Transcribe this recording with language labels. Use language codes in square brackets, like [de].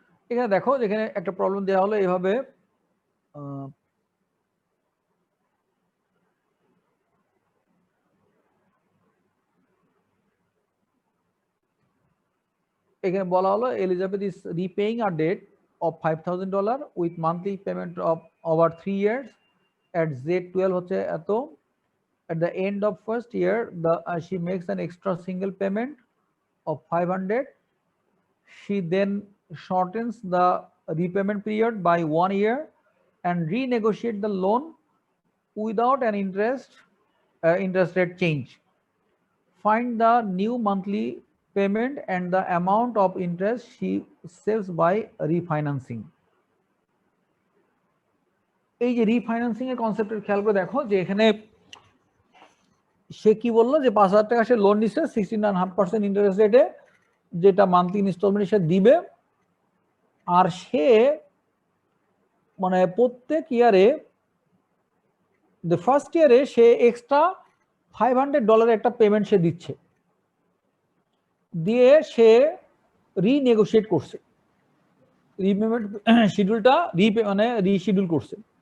[bn] এখানে দেখো, যেখানে একটা প্রবলেম দেওয়া হলো এইভাবে, এখানে বলা হলো [en] Elizabeth is repaying a debt of $5,000 with monthly payment of over 3 years at Z12 [bn] হচ্ছে এত। [en] At the end of first year, she makes an extra single payment of 500. She then shortens the repayment period by 1 year and renegotiate the loan without an interest rate change. Find the new monthly payment and the amount of interest she saves by refinancing. [bn] এই যে refinancing এর কনসেপ্টের খেয়াল করে দেখো যে এখানে সে কি বললো যে 5,000 টাকা সে লোন নিচ্ছে 16.5% ইন্টারেস্ট রেটে, যেটা মান্থলি ইনস্টলমেন্ট সে দিবে। আর সে মানে প্রত্যেক ইয়ারে দ্য ফার্স্ট ইয়ারে সে এক্সট্রা $500 একটা পেমেন্ট সে দিচ্ছে, দিয়ে সে রিনেগোশিয়েট করছে, রিপেমেন্ট শিডিউলটা মানে রিশিডিউল করছে।